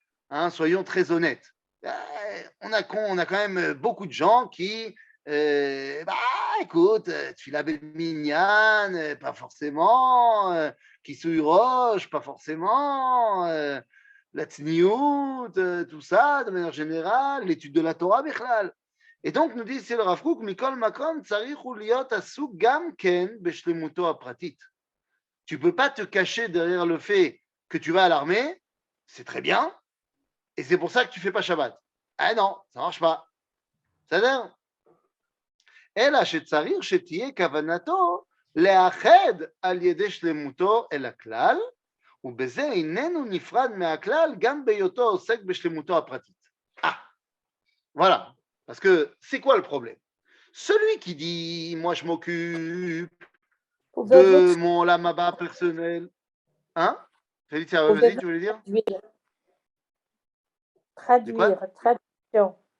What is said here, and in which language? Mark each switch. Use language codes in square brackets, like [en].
[fr] Hein, soyons très honnêtes. On a quand même beaucoup de gens qui, écoute, Tfila Minyan, pas forcément, Kisui Roche, pas forcément, la Tzniout, tout ça, de manière générale, l'étude de la Torah, Bechlal. Et donc, nous dit, c'est le Rav Kook, [he] Mikol Makom, Tsarichu Liot Asuk Gam Ken Beshlemuto Apratit. [fr] Tu ne peux pas te cacher derrière le fait que tu vas à l'armée, c'est très bien. Et c'est pour ça que tu ne fais pas Shabbat. Ah non, ça ne marche pas. C'est-à-dire, [he] אלא שצריך שתהיה כוונתו לאחד על ידי שלמותו אל הכלל, ובזה איננו נפרד מהכלל גם בהיותו עוסק בשלמותו הפרטית. [fr] Voilà. Parce que c'est quoi le problème? Celui qui dit, moi je m'occupe de mon lamaba personnel. Hein? Félicia, vas-y, tu voulais dire? Traduction.